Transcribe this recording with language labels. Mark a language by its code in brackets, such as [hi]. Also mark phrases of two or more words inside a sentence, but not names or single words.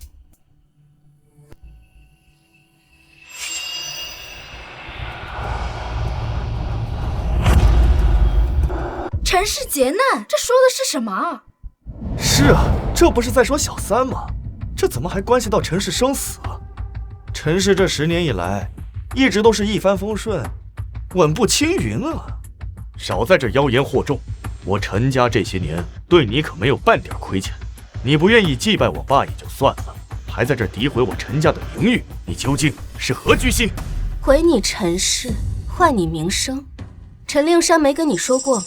[zh] 陈氏劫难，这说的是什么？是啊，这不是在说小三吗？这怎么还关系到陈氏生死啊？陈氏这10年以来，一直都是一帆風順，穩步青雲啊！少在這妖言惑眾，我陳家這些年對你可沒有半點虧欠。你不願意祭拜我爸也就算了，還在這詆毀我陳家的名譽，你究竟是何居心？毀你陳氏，壞你名聲，陳令山沒跟你說過嗎？